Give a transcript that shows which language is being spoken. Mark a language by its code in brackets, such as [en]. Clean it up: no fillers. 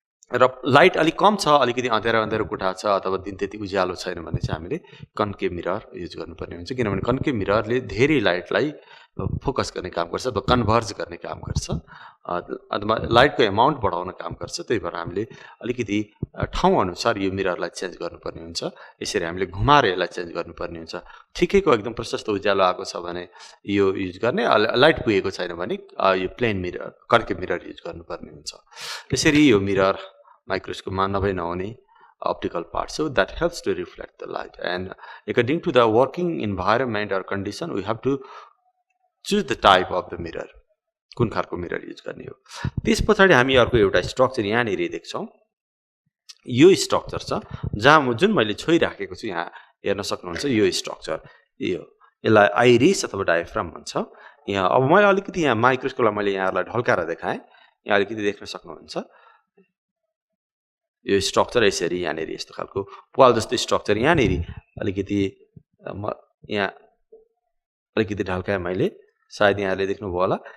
[ne] र लाइट अलिक कम छ, अलिकति अँध्यारो कोठा छ अथवा दिन त्यति उज्यालो छैन भने चाहिँ हामीले कन्केभ मिरर युज गर्नुपर्ने हुन्छ, किनभने कन्केभ मिररले धेरै लाइटलाई फोकस गर्ने काम गर्छ अथवा कन्भर्ज गर्ने काम गर्छ अथवा लाइटको एमाउन्ट बढाउन काम गर्छ। त्यही भएर हामीले अलिकति ठाउँ अनुसार यो मिररलाई चेन्ज गर्नुपर्ने हुन्छ। यसरी हामीले घुमाएर यसलाई चेन्ज गर्नुपर्ने हुन्छ। ठिकैको एकदम प्रशस्त उज्यालो आएको छ भने यो युज गर्ने, लाइट पुगेको छैन भने यो plain mirror concave mirror use गर्नुपर्ने हुन्छ। त्यसरी यो मिरर माइक्रोस्कोपमा नहुने [en] optical part, so that helps to reflect the light, and according to the working environment or condition we have to choose the type of the mirror, [ne] कुन खालको mirror use गर्ने हो। त्यस पछाडि हामी अर्को एउटा स्ट्रक्चर यहाँनिर देख्छौँ। यो स्ट्रक्चर छ जहाँ जुन मैले छोइराखेको छु, यहाँ हेर्न सक्नुहुन्छ यो स्ट्रक्चर, यसलाई आइरिस अथवा डायफ्राम भन्छ। यहाँ अब मैले अलिकति यहाँ माइक्रोस्कोपलाई मैले यहाँलाई ढल्काएर देखाएँ, यहाँ अलिकति देख्न सक्नुहुन्छ यो स्ट्रक्चर यसरी यहाँनिर यस्तो खालको पाल जस्तो स्ट्रक्चर यहाँनिर अलिकति यहाँ अलिकति ढल्काएँ मैले, सायद यहाँले देख्नुभयो होला।